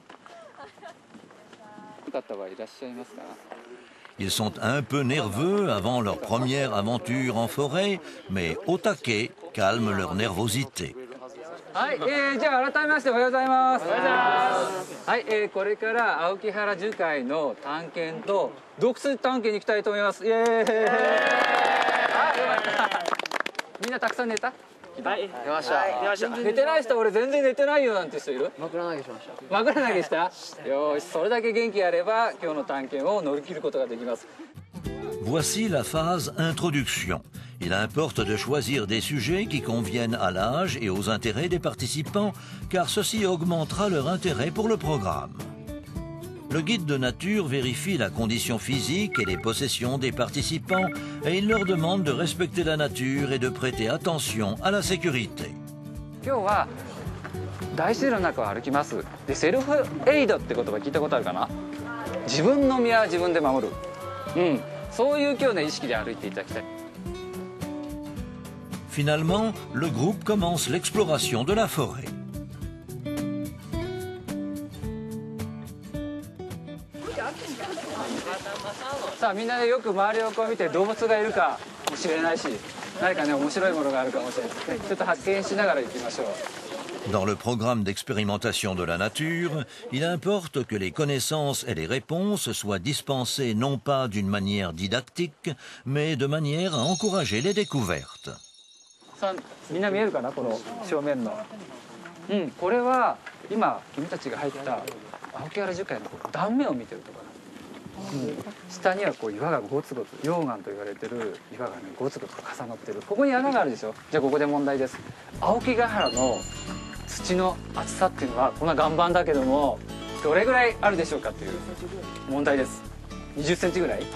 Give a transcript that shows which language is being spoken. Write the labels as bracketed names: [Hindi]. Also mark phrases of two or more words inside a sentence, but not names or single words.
[French] Ils sont un peu nerveux avant leur première aventure en forêt, mais au taquet calme leur nervosité. [Japanese] じゃあ改めましておはようございます。はい、これから青木原樹海の探検と洞窟探検に行きたいと思います。イエーイ。みんなたくさん寝た？はい、出ました。出ました。寝てない人、俺全然寝てないよなんて人いる？枕投げしました。枕投げした？よーし、それだけ元気あれば今日の探検を乗り切ることができます。 [French] Voici la phase introduction. Il importe de choisir des sujets qui conviennent à l'âge et aux intérêts des participants, car ceci augmentera leur intérêt pour le programme. Le guide de nature vérifie la condition physique et les possessions des participants et il leur demande de respecter la nature et de prêter attention à la sécurité. [Japanese] 今日は大自然の中を歩きます。で、セルフエイドって言葉聞いたことあるかな？自分の身は自分で守る。そういう今日ね意識で歩いていただきたい。 [French] Finalement, le groupe commence l'exploration de la forêt. [Japanese] さあみんなでよく周りをこう見て動物がいるかもしれないし、何かね面白いものがあるかもしれない。ちょっと発見しながら行きましょう。 [French] Dans le programme d'expérimentation de la nature, il importe que les connaissances et les réponses soient dispensées non pas d'une manière didactique, mais de manière à encourager les découvertes. [Japanese] さあみんな見えるかな、この正面の。これは今君たちが入った青木原樹海の断面を見てるところ。下にはこう岩がゴツゴツ、溶岩と言われてる岩がねゴツゴツと重なってる。ここに穴があるでしょ。じゃあここで問題です。青木ヶ原の土の厚さっていうのはこんな岩盤だけどもどれぐらいあるでしょうかっていう問題です。20センチぐらい。